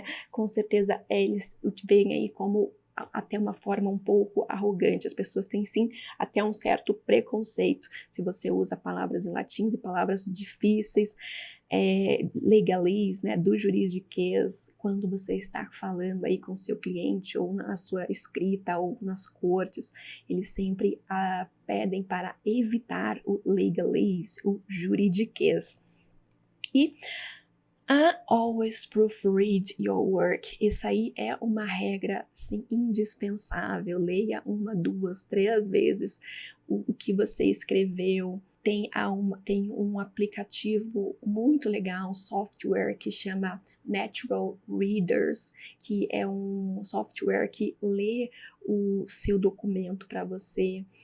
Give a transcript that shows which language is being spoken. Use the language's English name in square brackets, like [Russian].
[Portuguese] com certeza eles veem aí como até uma forma um pouco arrogante. As pessoas têm sim até um certo preconceito se você usa palavras em latim e palavras difíceis, legalese, né, do juridiquês, quando você está falando aí com seu cliente ou na sua escrita ou nas cortes, eles sempre pedem para evitar o legalese, o juridiquês. [English] E always proofread your work. [Portuguese] Isso aí é uma regra, assim, indispensável. Leia 1, 2, 3 vezes o que você escreveu. Tem um aplicativo muito legal, um software que chama Natural Readers, que é um software que lê o seu documento para você.